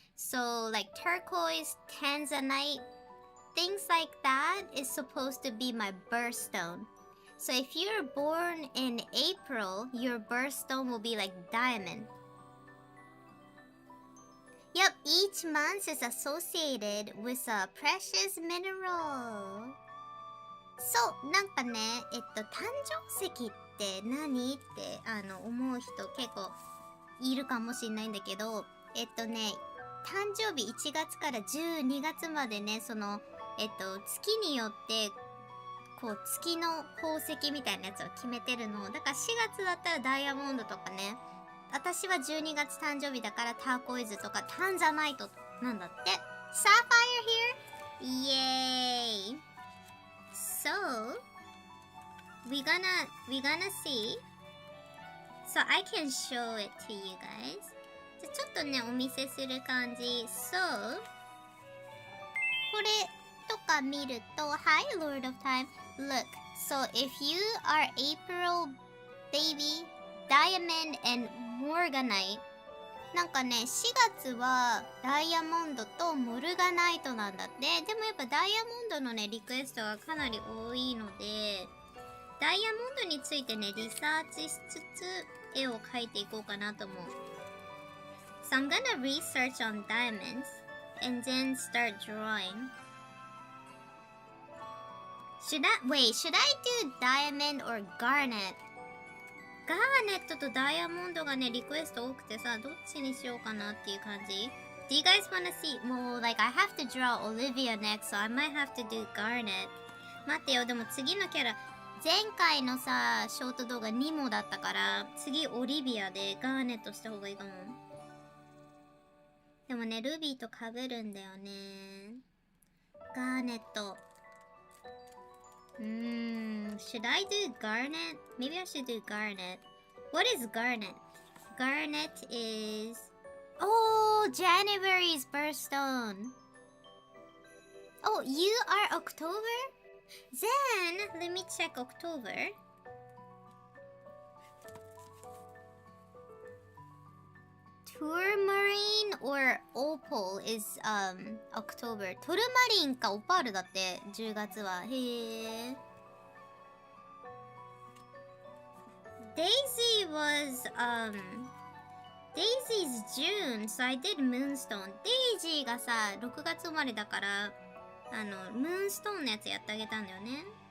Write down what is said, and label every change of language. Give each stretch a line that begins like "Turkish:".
English: So like turquoise, tanzanite, things like that is supposed to be my birthstone. So if you're born in April, your birthstone will be like diamond. Yep, each month is associated with a precious mineral.
Japanese: So, なんかね、誕生石って何って思う人結構いるかもしれないんだけど、誕生日1月から12月までね、その月によってこう月の宝石みたいなやつを決めてるの。だから4月だったらダイヤモンドとかね。私は12月誕生日だからターコイズとかタンザナイトなんだって。
English: Sapphire here? Yay! So, we gonna see. So I can show it to you guys.
Japanese: じゃちょっとねお見せする感じ。
English: So,
Japanese: これとか見ると
English: Hi Lord of Time. Look, so if you are April baby, Diamond and Morganite,
Japanese: なんかね4月はダイヤモンドとモルガナイトなんだって。でもやっぱダイヤモンドのねリクエストがかなり多いので、ダイヤモンドについてねリサーチしつつ絵を描いていこうかなと思う。
English: So I'm gonna research on diamonds and then start drawing. Should I do diamond or garnet?
Japanese: ガーネットとダイヤモンドがねリクエスト多くてさ、どっちにしようかなっていう感じ。
English: Do you guys wanna see? Well, like I have to draw Olivia next, so I might have to do garnet.
Japanese: 待ってよ、でも次のキャラ前回のさショート動画ニモだったから次オリビアでガーネットした方がいいかも。でもねルビーと被るんだよね。
English: ガーネット。Should I do garnet? Maybe I should do garnet. What is garnet? Garnet is... Oh, January's birthstone. Oh, you are October? Then, let me check October. Tourmaline or Opal is October.
Japanese: トルマリンかオパールだって10月は。へえ。
English: Daisy was Daisy's June, so I did Moonstone.
Japanese: Daisy がさ6月生まれだからムーンストーンのやつやってあげたんだよね。